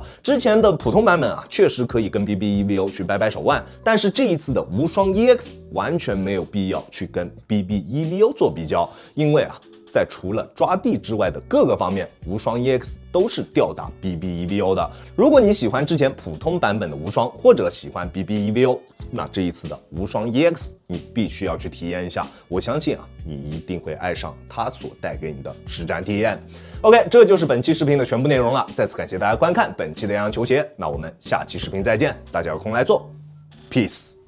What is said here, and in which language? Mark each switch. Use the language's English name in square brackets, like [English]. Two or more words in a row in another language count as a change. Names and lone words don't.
[Chinese] 之前的普通版本啊，確實可以跟 BB-EVO 去掰掰手腕，但是這一次的無雙 EX 完全沒有必要去跟 BB-EVO 做比較，因為啊，在除了抓地之外的各個方面，无雙 EX 都是吊打 BB-EVO 的。如果你喜歡之前普通版本的无双，或者喜歡 BB-EVO， 那這一次的无雙 EX 你必須要去體驗一下。我相信啊，你一定會愛上它所帶給你的實戰體驗。OK， 這就是本期視頻的全部內容了。再次感謝大家觀看本期的洋洋球鞋，那我們下期視頻再見，大家有空來做 ，Peace。